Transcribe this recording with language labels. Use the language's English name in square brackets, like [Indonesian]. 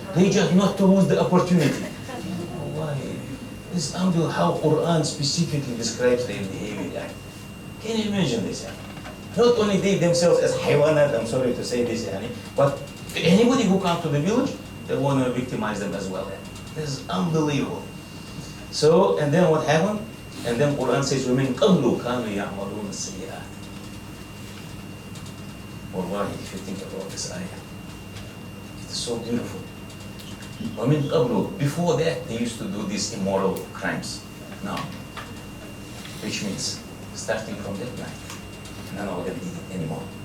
[English] They just not to lose the opportunity. Why? This is until how Quran specifically describes their behavior. Can you imagine this? Not only they themselves as haywanat, I'm sorry to say this, but anybody who comes to the village, they want to victimize them as well. This is unbelievable. So, and then what happened? And then Quran says, [Arabic] وَمِنْ قَبْلُ كَانُوا يَعْمَلُونَ السَّيِّئَاتِ. [English] Wallahi, if you think about this ayah, it's so beautiful. [Arabic] وَمِنْ قَبْلُ, [English] before that, they used to do these immoral crimes. Now, which means, starting from that night, none of them did it anymore.